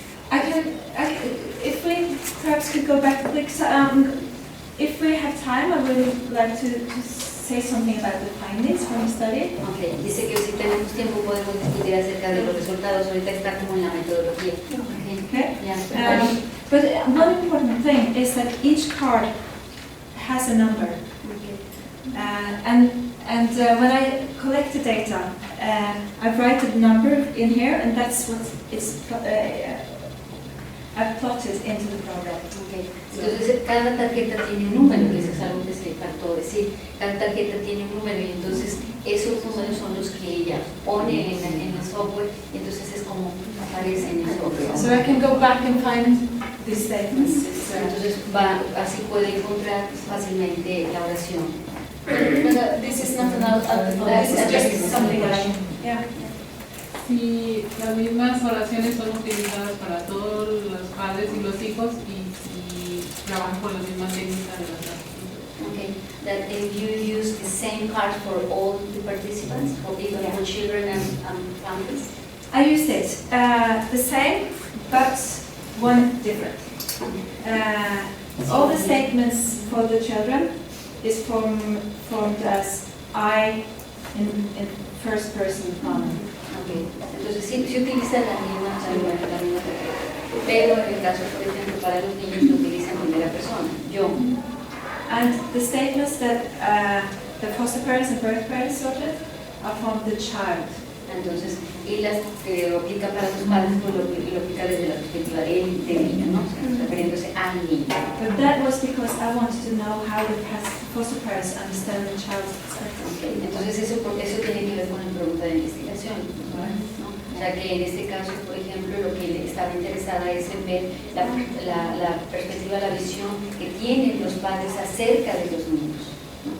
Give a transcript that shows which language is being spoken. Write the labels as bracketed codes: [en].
[en] If we perhaps could go back, if we have time, I would like to say something about the findings from the study. [es] Okay, dice que si tenemos tiempo podemos discutir acerca de los resultados. Ahorita está como en la metodología. [en] Okay. Yeah. But one important thing is that each card has a number. And when I collect the data, I write the number in here, and that's what it's. I've plotted into the program. Okay. [es] Entonces cada tarjeta tiene un número, eso es algo que se faltó decir. Cada tarjeta tiene un número y entonces esos números son los que ella pone en el software y entonces es como aparece en el software. [en] So I can go back and find these statements. [es] Entonces así puede encontrar fácilmente la oración. [en] But this is not an alphabet, this is just something that I, yeah. [es] Si las mismas oraciones son utilizadas para todos los padres y los hijos y si trabajan con las mismas técnicas de las clases. [en] Okay, that if you use the same card for all the participants, for even for children and families. I used it, the same, but one different. All the statements for the children is formed as I in first person pronoun. Okay. [es] Entonces sí utiliza la misma tarjeta, pero en el caso, por ejemplo, para los niños lo utiliza en primera persona, yo. [en] And the statements that the foster parents and birth parents sorted are from the child. [es] Entonces, y las que lo aplica para los padres, pues lo aplica desde la perspectiva del niño, ¿no? O sea, refiriéndose al niño. [en] But that was because I wanted to know how the foster parents understand the child's perspective. Okay. [es] Entonces, eso tiene que ver con la pregunta de investigación, ¿no? O sea, que en este caso, por ejemplo, lo que le estaba interesada es en ver la perspectiva, la visión que tienen los padres acerca de los niños, ¿no?